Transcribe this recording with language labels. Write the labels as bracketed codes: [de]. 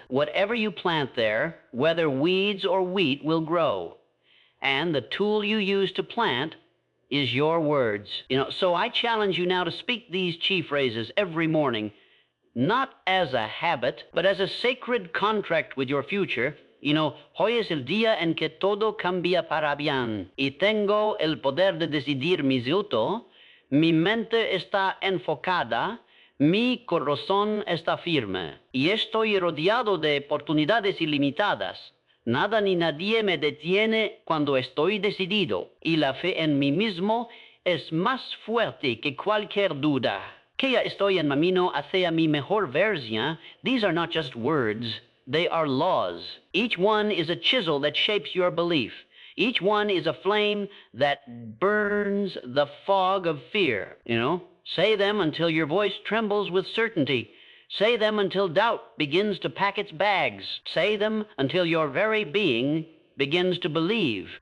[en] Whatever you plant there, whether weeds or wheat, will grow. And the tool you use to plant is your words. You know, so I challenge you now to speak these chief phrases every morning, not as a habit, but as a sacred contract with your future. You know, [es] hoy es el día en que todo cambia para bien, y tengo el poder de decidir mi futuro, mi mente está enfocada, mi corazón está firme, y estoy rodeado de oportunidades ilimitadas. Nada ni nadie me detiene cuando estoy decidido, y la fe en mí mismo es más fuerte que cualquier duda. Que ya estoy en camino hacia mi mejor versión. [en] These are not just words. They are laws. Each one is a chisel that shapes your belief. Each one is a flame that burns the fog of fear. You know, say them until your voice trembles with certainty. Say them until doubt begins to pack its bags. Say them until your very being begins to believe.